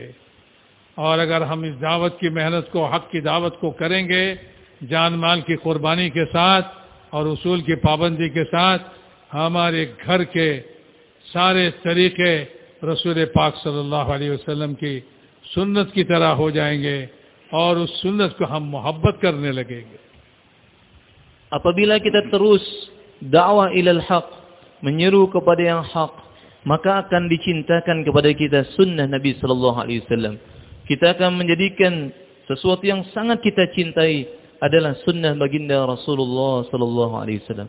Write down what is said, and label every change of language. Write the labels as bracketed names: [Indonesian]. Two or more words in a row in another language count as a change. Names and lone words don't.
[Hindi] और अगर हम इस दावत की मेहनत को, हक की दावत को करेंगे जान माल की कुर्बानी के साथ और उसूल की पाबंदी के साथ, हमारे घर के सारे तरीके रसूल पाक [Arabic] صلى الله عليه وسلم [Hindi] की सुन्नत की तरह हो जाएंगे और उस सुन्नत को हम मोहब्बत करने लगेंगे। [Indonesian] Apabila kita terus dakwah [Arabic] إلى الحق, [Indonesian] menyeru kepada yang hak, maka akan dicintakan kepada kita sunnah Nabi [Arabic] صلى الله عليه وسلم. [Indonesian] Kita akan menjadikan sesuatu yang sangat kita cintai adalah sunnah baginda Rasulullah [Arabic] صلى الله عليه وسلم.